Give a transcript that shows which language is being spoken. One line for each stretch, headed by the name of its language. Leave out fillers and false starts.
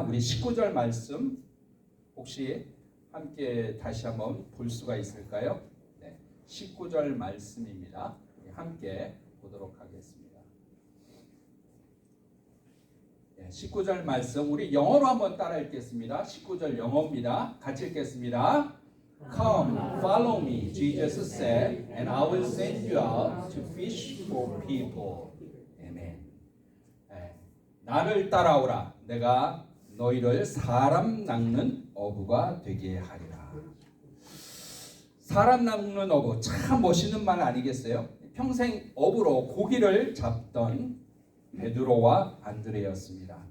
Korean: 우리 19절 말씀 혹시 함께 다시 한번 볼 수가 있을까요? 네, 19절 말씀입니다. 함께 보도록 하겠습니다. 네, 19절 말씀 우리 영어로 한번 따라 읽겠습니다. 19절 영어입니다. 같이 읽겠습니다.
English: Come, follow me, Jesus said, and I will send you out to fish for people.
Korean: Amen. 네, 나를 따라오라. 내가 너희를 사람 낚는 어부가 되게 하리라. 사람 낚는 어부 참 멋있는 말 아니겠어요? 평생 어부로 고기를 잡던 베드로와 안드레였습니다.